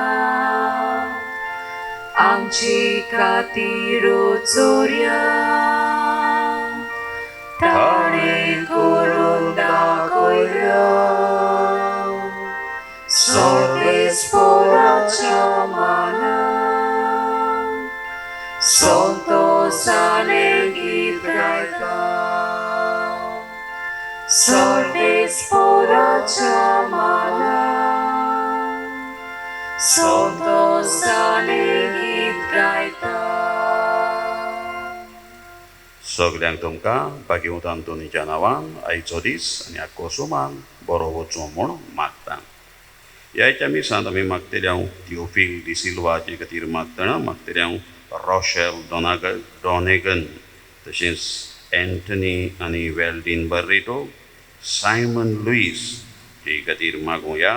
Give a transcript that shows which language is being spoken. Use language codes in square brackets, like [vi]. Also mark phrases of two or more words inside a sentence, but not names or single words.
[kok] Amchi katiru tsurya, Tari kurunda koya, Sorbis puracho manam, Sonto sane git gaita. Sorbis puracho manam, Sonto sane git gaita. सगळ्यांक तुमकां भाग्यवंतान दोनीच्या नांवान आयचो दीस आनी आख्खो सुमार बरो वचूं म्हूण मागता. ह्याच्या मिसांत आमी मागतले हांव थिओफील डिसिल्वाचे खातीर मागतना मागतले हांव रॉशेल डॉनेगन तशेंच एंटनी आनी वेल्डीन बर्रेटो सायमन लुईस हे खातीर मागुया.